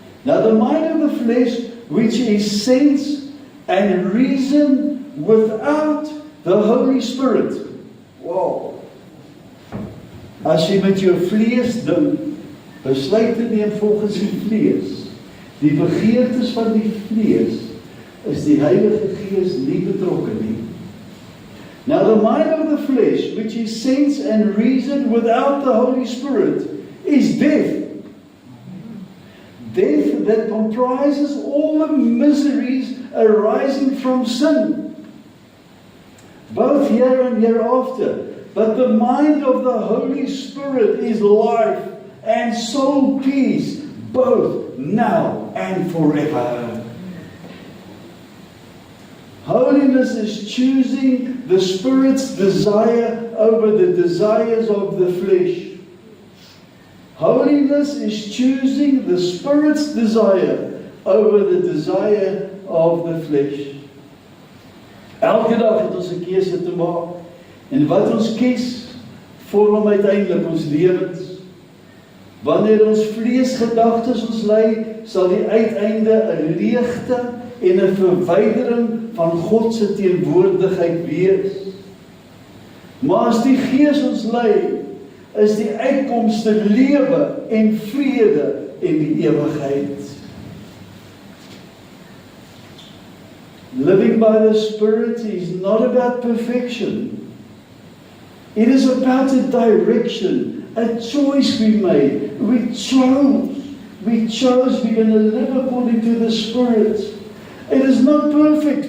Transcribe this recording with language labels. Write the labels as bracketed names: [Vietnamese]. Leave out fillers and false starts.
[English] Now the mind of the flesh, which is sense and reason without the Holy Spirit. Wow. [Afrikaans] As jy met jou vlees dink, besluite neem volgens die vlees, die begeertes van die vlees, is die Heilige Gees nie betrokke nie. [English] Now the mind of the flesh, which is sense and reason without the Holy Spirit, is death. Death that comprises all the miseries arising from sin, both here and hereafter. But the mind of the Holy Spirit is life and soul peace, both now and forever. Holiness is choosing the Spirit's desire over the desires of the flesh. Holiness is choosing the Spirit's desire over the desire of the flesh. [Afrikaans] Elke dag het ons 'n keuse te maak. En wat ons kies, vorm uiteindelik ons lewens. Wanneer ons vleesgedagtes ons lei, sal die uiteinde 'n leegte en 'n verwydering van God se teenwoordigheid wees. Maar as die Gees ons lei, is die uitkomste lewe en vrede en die ewigheid. [English] Living by the Spirit is not about perfection. It is about a direction, a choice we made. We we chose we're going to live according to the Spirit. It is not perfect.